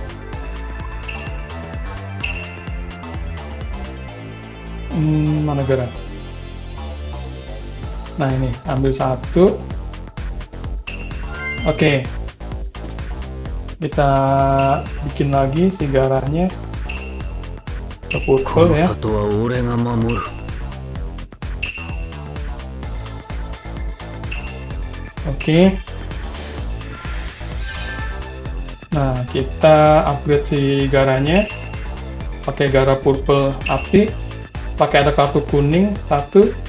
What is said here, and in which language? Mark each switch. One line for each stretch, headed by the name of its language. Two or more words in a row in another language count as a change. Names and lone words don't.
Indonesian: Mana gara? Nah ini, ambil 1. Oke. Kita bikin lagi si garanya. Ke purple ya.
Japanese: 里は俺が守る
Indonesian: Oke. Nah, kita upgrade si garanya. Pakai gara purple api. Pakai ada kartu kuning 1.